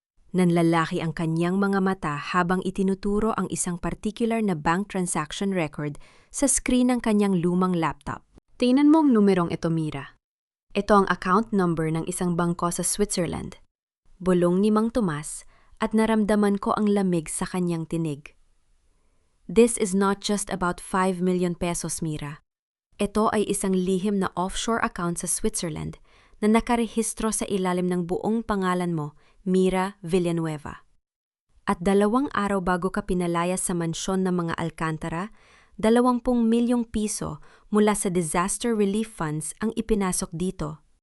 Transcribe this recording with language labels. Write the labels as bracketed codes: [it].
[tl] Nanlalaki ang kanyang mga mata habang itinuturo ang isang particular na bank transaction record sa screen ng kanyang lumang laptop. Tingnan mo ang numerong ito, Mira. Ito ang account number ng isang bangko sa Switzerland. Bulong ni Mang Tomas at naramdaman ko ang lamig sa kanyang tinig. [en] This is not just about 5 million pesos, Mira. [tl] Ito ay isang lihim na offshore account sa Switzerland na nakarehistro sa ilalim ng buong pangalan mo, Mira Villanueva. At 2 araw bago ka pinalayas sa mansyon ng mga Alcantara, 20 milyong piso mula sa disaster relief funds ang ipinasok dito.